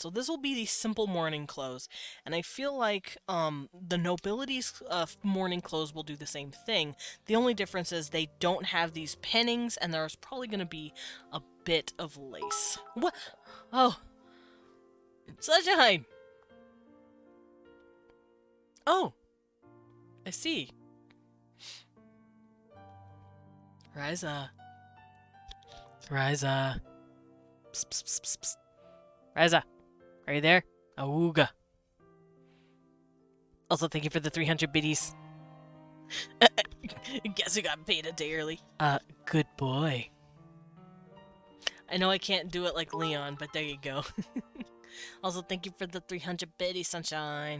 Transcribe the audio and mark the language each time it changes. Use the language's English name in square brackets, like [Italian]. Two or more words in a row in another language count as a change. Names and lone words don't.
[English] So this will be the simple morning clothes. And I feel like the nobility's morning clothes will do the same thing. The only difference is they don't have these pinnings, and there's probably going to be a bit of lace. What? Oh. Sunshine! Oh. I see. Ryza. Ryza. Psst, psst, psst, psst, psst. Ryza, are you there? Awooga. Also, thank you for the 300 biddies. Guess who got paid a day early? Good boy. I know I can't do it like Leon, but there you go. Also, thank you for the 300 biddies, Sunshine.